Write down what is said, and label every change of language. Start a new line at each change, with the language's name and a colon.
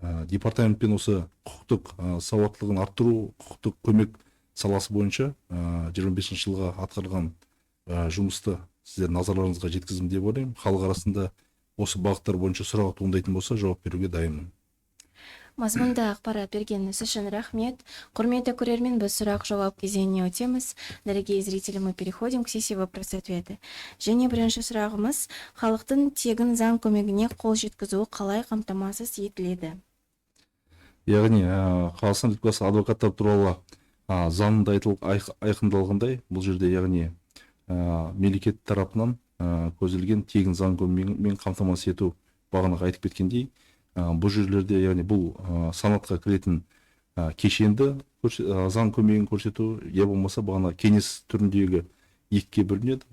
Kazakh: Департаментпен осы құқықтық сауаттылығын арттыру, құқықтық көмек саласы бойынша 25 жылға атқарған жұмысты сіздердің назарларыңызға жеткізім деп ойлаймын. Халық арасында осы бағыттар бойынша сұрақ туындайтын болса, жауап беруге дайынмын. Мазмұнды ақпарат бергеніңіз үшін рахмет. Құрметті көрермен, біз сұрақ-жауап кезеңіне өтеміз.
Russian: Дорогие зрители, мы переходим к сессии вопрос-ответы.
Kazakh: Және бірінші сұрағымыз, халықтың тегін заң көмегіне қол жеткізуі қалай қамтамасыз етіледі? Яғни Қазақстан Республикасы адвокаттар туралы заңында айқындалғандай, бұл жерде яғни мемлекет тарапынан көзделген тегін заң көмегімен қамтамасыз ету бағанағы айтып кеткендей, бұл жерлерде яғни бұл санатқа кіретін кешенді заң көмегін көрсету, я болмаса бағана кеңес түріндегі екіге бөлінеді.